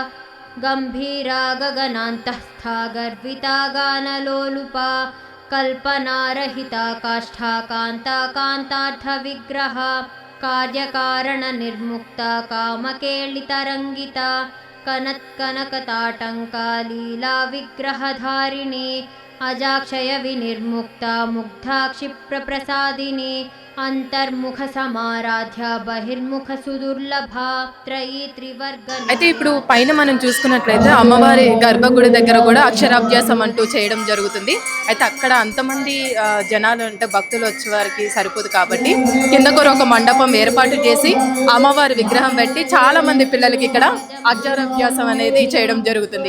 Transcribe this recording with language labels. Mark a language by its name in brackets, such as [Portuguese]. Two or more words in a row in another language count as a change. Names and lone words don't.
[Sanskrit] गम्भीरा गगनान्तस्था गर्विता गानलोलुपा कल्पनारहिता काष्ठा कान्ता कान्तार्थविग्रहा कार्यकारणनिर्मुक्ता कामकेलितरङ्गिता कनत्कनकताटङ्का लीला विग्रहधारिणी अजाक्षय विनिर्मुक्ता मुग्धा क्षिप्रप्रसादिनी अंतर्मुख समाराध्य बहिर्मुख सुदुर्लभा त्रयी त्रिवर्ग [Telugu] అయితే ఇప్పుడు పైన మనం చూసుకున్నట్లయితే అమ్మవారి గర్భగుడి దగ్గర కూడా అక్షరాభ్యాసం అంటూ చేయడం జరుగుతుంది. అయితే అక్కడ అంతమంది జనాలు అంటే భక్తులు వచ్చే వారికి సరిపోదు కాబట్టి కింద కూడా ఒక మండపం ఏర్పాటు చేసి అమ్మవారి విగ్రహం పెట్టి చాలా మంది పిల్లలకి ఇక్కడ అక్షరాభ్యాసం అనేది చేయడం జరుగుతుంది.